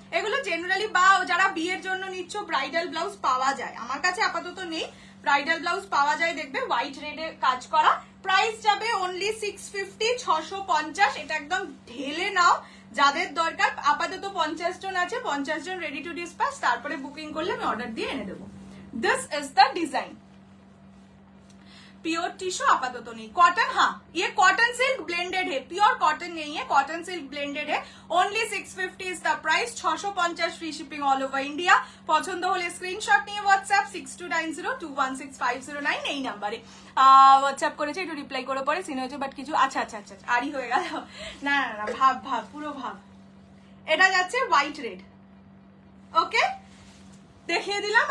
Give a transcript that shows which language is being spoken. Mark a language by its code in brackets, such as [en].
[bn] এগুলো জেনারেলি বা যারা বিয়ের জন্য নিচ্ছ ব্রাইডাল ব্লাউজ পাওয়া যায়, আমার কাছে আপাতত নেই, ব্রাইডাল ব্লাউজ পাওয়া যায় দেখবে হোয়াইট রেডে কাজ করা। প্রাইস যাবে অনলি 650, 650। এটা একদম ঢেলে নাও যাদের দরকার। আপাতত 50 জন আছে, 50 জন রেডি টু ডিসপ্যাচ, তারপরে বুকিং করলে আমি অর্ডার দিয়ে এনে দেবো। [en] This is the design. [hi] Pure tissue आपातत नहीं, कॉटन, हाँ ये कॉटन सिल्क ब्लेंडेड है, प्योर कॉटन नहीं है, कॉटन सिल्क ब्लेंडेड है। [en] Only 650 is the price, 650, free shipping all over India. [bn] পছন্দ হলে স্ক্রিনশট নিয়ে হোয়াটসঅ্যাপ 6290216509 এই নাম্বারে হোয়াটসঅ্যাপ করেছে, একটু রিপ্লাই করে পরে সিন হয়েছে, বাট কিছু আচ্ছা আচ্ছা আচ্ছা আরই হয়ে গেল। না না না, ভাব ভাব, পুরো ভাব। এটা যাচ্ছে হোয়াইট রেড, ওকে দেখিয়ে দিলাম।